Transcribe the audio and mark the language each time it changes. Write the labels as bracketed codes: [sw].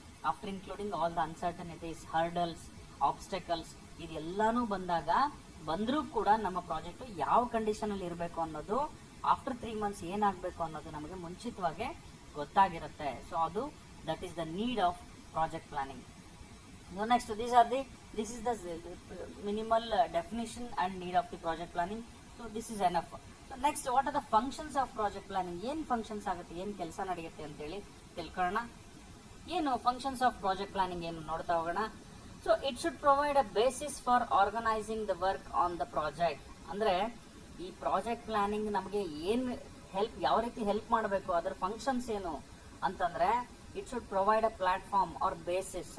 [en] after including all the uncertainties, hurdles, obstacles, [kn] ಇದೆಲ್ಲಾನು ಬಂದ್ರೂ ಕೂಡ ನಮ್ಮ ಪ್ರಾಜೆಕ್ಟ್ ಯಾವ ಕಂಡೀಷನ್ ಅಲ್ಲಿ ಇರಬೇಕು ಅನ್ನೋದು [en] after 3 months [kn] ಏನಾಗಬೇಕು ಅನ್ನೋದು ನಮಗೆ ಮುಂಚಿತವಾಗಿ ಗೊತ್ತಾಗಿರುತ್ತೆ. [en] So ಅದು that is the need of project planning. Next, this is the minimal definition and need of the project planning. So this is enough. So next, what are the functions of project planning? [kn] ಏನು functions ಆಗುತ್ತೆ, ಏನು ಕೆಲಸ ನಡೆಯುತ್ತೆ ಅಂತೇಳಿ ತಿಳ್ಕೊಳ್ಳೋಣ. ಏನು [en] functions of project planning [kn] ಏನು ನೋಡ್ತಾ ಹೋಗೋಣ. [en] So it should provide a basis for organising the work on the project. [kn] ಅಂದ್ರೆ ಈ ಪ್ರಾಜೆಕ್ಟ್ ಪ್ಲಾನಿಂಗ್ ನಮಗೆ ಏನು ಯಾವ ರೀತಿ ಹೆಲ್ಪ್ ಮಾಡಬೇಕು, ಅದರ ಫಂಕ್ಷನ್ಸ್ ಏನು ಅಂತಂದ್ರೆ [en] It should provide a platform or basis.